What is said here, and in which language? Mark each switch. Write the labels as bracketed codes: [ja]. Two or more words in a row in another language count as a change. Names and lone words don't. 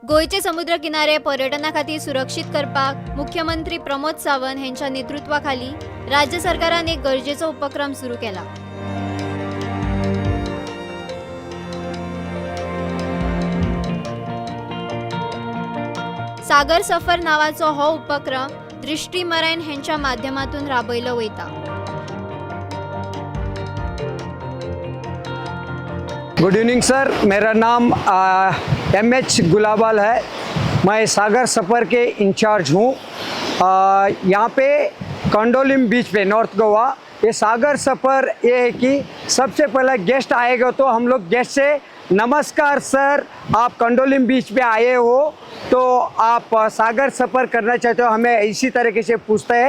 [kok] गोयचे समुद्र किनारे पर्यटना खातीर सुरक्षीत करपाक मुख्यमंत्री प्रमोद सावंत यांच्या नेतृत्वाखाली राज्य सरकारान एक गरजेचो उपक्रम सुरू केला। सागर सफर नावाचो हो उपक्रम दृष्टी मराइन यांच्या माध्यमातून राबयलो वयता। [en] good evening sir, [hi] मेरा नाम MH गुलाबाल है। मैं सागर सफ़र के इंचार्ज हूँ। यहाँ पे कंडोलिम बीच पे नॉर्थ गोवा ये सागर सफ़र ये है कि सबसे पहले गेस्ट आएगा तो हम लोग गेस्ट से नमस्कार सर, आप कंडोलिम बीच पे आए हो तो आप सागर सफ़र करना चाहते हो, हमें इसी तरीके से पूछते हैं।